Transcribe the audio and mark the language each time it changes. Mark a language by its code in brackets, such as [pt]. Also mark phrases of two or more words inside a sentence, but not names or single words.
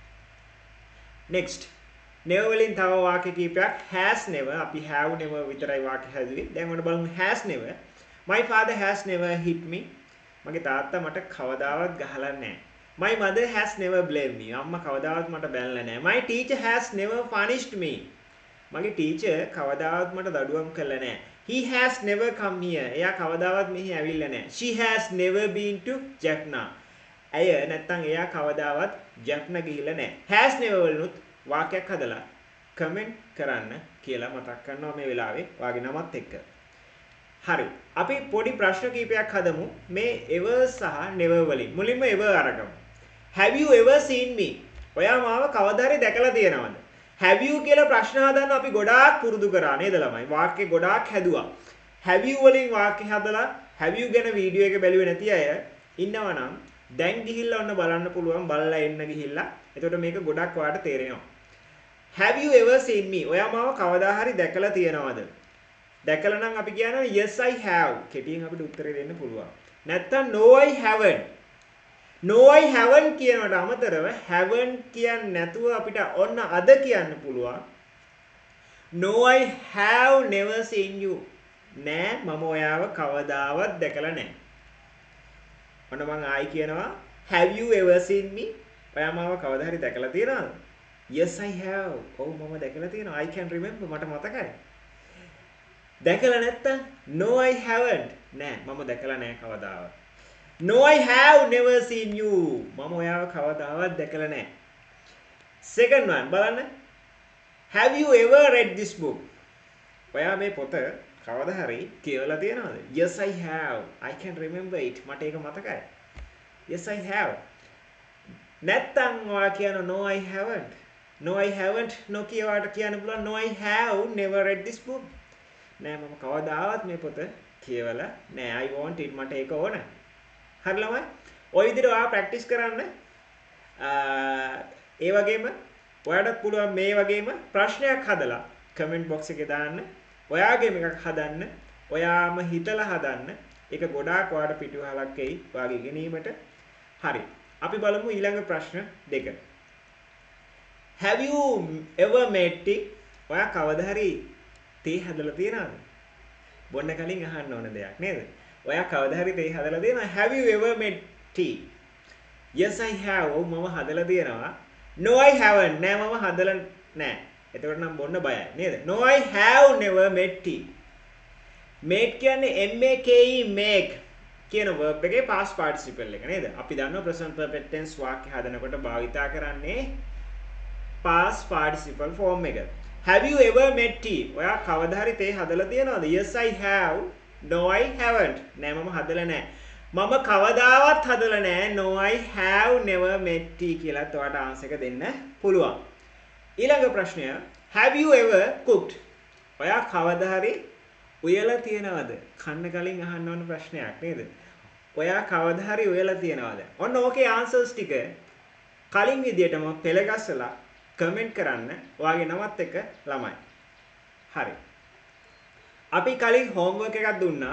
[en] next never [si] වලින් තව වාක්‍ය කීපයක් [en] has never [si] අපි [en] have never [si] විතරයි වාක්‍ය හැදුවේ. දැන් ඔන්න බලමු [en] has never. My father has never hit me. [si] මගේ තාත්තා මට කවදාවත් ගහලා නැහැ. [en] My mother has never blamed me. [si] අම්මා කවදාවත් මට බැනලා නැහැ. [en] My teacher has never punished me. [si] මගේ ටීචර් කවදාවත් මට දඩුවම් කළා නැහැ. [en] He has never come here. [si] එයා කවදාවත් මෙහි ඇවිල්ලා නැහැ. [en] She has never been to Jaffna. [si] ඇය නැත්තම් එයා කවදාවත් Jaffna ගිහිල්ලා නැහැ. [en] Has never [si] වලුත් වාක්‍යයක් හදලා කමෙන්ට් කරන්න කියලා මතක් කරනවා මේ වෙලාවේ වාගේ නමත් එක්ක. හරි. අපි පොඩි ප්‍රශ්න කීපයක් හදමු මේ ever සහ never වලින්. මුලින්ම ever අරගමු. [en] Have you ever seen me? [si] ඔයා මාව කවදා හරි දැකලා තියෙනවද? [en] have you [si] කියලා ප්‍රශ්න හදන්න අපි ගොඩාක් පුරුදු කරා නේද ළමයි? වාක්‍ය ගොඩාක් හැදුවා. [en] have you [si] වලින් වාක්‍ය හදලා [en] have you [si] ගැන වීඩියෝ එක බැලුවේ නැති අය ඉන්නවනම් දැන් ගිහිල්ලා ඔන්න බලන්න පුළුවන්. බලලා එන්න ගිහිල්ලා. එතකොට මේක ගොඩක් ඔයාලට තේරෙනවා. [en] have you ever seen me? [si] ඔයා මාව කවදා හරි දැකලා තියෙනවද? දැකලා නම් අපි කියනවා [en] yes I have. [si] කෙටියෙන් අපිට උත්තරේ දෙන්න පුළුවන්. නැත්තම් [en] no I haven't. no I haven't [si] කියනකට අමතරව haven't කියන්නේ නැතුව අපිට ඔන්න අද කියන්න පුළුවන්. [en] no I have never seen you. [si] නෑ මම ඔයාව කවදාවත් දැකලා නෑ. ඔන්න මම ආයි කියනවා [en] have you ever seen me? [si] ඔයා මාව කවදා හරි දැකලා තියෙනවද? [en] yes I have. [si] ඔව් මම දැකලා තියෙනවා. [en] I can remember. [si] මට මතකයි. දැකලා නැත්තම් [en] no I haven't. [si] නෑ මම දැකලා නෑ කවදාවත්. [en] no I have never seen you. [si] මම ඔයාව කවදාවත් දැකලා නෑ. [en] second one [si] බලන්න. [en] have you ever read this book? [si] ඔයා මේ පොත කවදා හරි කියවලා තියෙනවද? [en] yes I have. I can remember it. [si] මට ඒක මතකයි. [en] yes I have. [si] නැත්තම් ඔයා කියන [en] no I haven't. no I haven't [si] නොකියවට කියන්න පුළුවන් [en] no I have never read this book. [si] නෑ මම කවදාවත් මේ පොත කියවලා නෑ. [en] I want it. [si] මට ඒක ඕන. හරි ළමයි. ඔය විදිහට ඔයා ප්‍රැක්ටිස් කරන්න. ඒ වගේම ඔයාලට පුළුවන් මේ වගේම ප්‍රශ්නයක් හදලා [en] comment box [si] එකේ දාන්න. ඔයාගේම එකක් හදන්න. ඔයාම හිතලා හදන්න. ඒක ගොඩාක් ඔයාලට පිටුවහලක් එයි ඔයාගේ ඉගෙනීමට. හරි. අපි බලමු ඊළඟ ප්‍රශ්න දෙක. [en] Have you ever made tea? [si] ඔයා කවදා හරි තේ හදලා තියෙනවද? බොන්න කලින් අහන්න ඕන දෙයක් නේද? ඔයා කවදා හරි තේ හදලා තියෙනවද? [en] Have you ever made tea? Yes I have. [si] ඔව් මම හදලා තියෙනවා. [en] No I haven't. [si] නෑ මම හදලා නෑ. එතකොට නම් බොන්න බයයි නේද? [en] No I have never made tea. [si] made කියන්නේ make make කියන verb එකේ [en] past participle [si] එක නේද? අපි දන්නවා [en] present perfect tense [si] වාක්‍ය හදනකොට භාවිතා කරන්නේ [en] past participle form [si] එක. [en] Have you ever made tea? [si] ඔයා කවදා හරි තේ හදලා තියෙනවද? [en] Yes I have. No I haven't. [si] නෑ මම හදලා නෑ. මම කවදාවත් හදලා නෑ. [en] No I have never made tea [si] කියලා ඔයාට ආන්සර් එක දෙන්න පුළුවන්. ඊළඟ ප්‍රශ්නය [en] have you ever cooked? [si] ඔයා කවදා හරි උයලා තියෙනවද? කන්න කලින් අහන්න ඕන ප්‍රශ්නයක් නේද? ඔයා කවදා හරි ඔයලා තියනවාද? ඔන්න ඕකේ ආන්සර්ස් ටික කලින් විදියටම පෙළගස්සලා කමෙන්ට් කරන්න ඔයාගේ නමත් එක්ක ළමයි. හරි. අපි කලින් හෝම්වර්ක් එකක් දුන්නා.